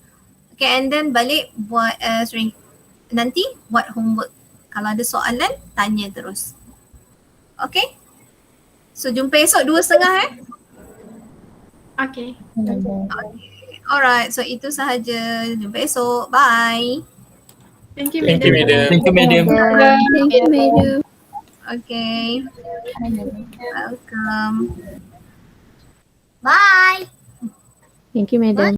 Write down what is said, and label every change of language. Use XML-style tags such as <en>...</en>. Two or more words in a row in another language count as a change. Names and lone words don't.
<en>Okay, and then</en> <ms>balik buat, nanti buat homework. Kalau ada soalan, tanya terus.</ms> <en>Okay? So</en> <ms>jumpa esok 2:30</ms> <en>Okay. Alright, so</en> <ms>itu sahaja. Jumpa esok.</ms> <en>Bye. Thank you, Thank you, madam. Thank you, madam. Thank you, madam. Okay. Welcome. Bye. Thank you, madam.</en>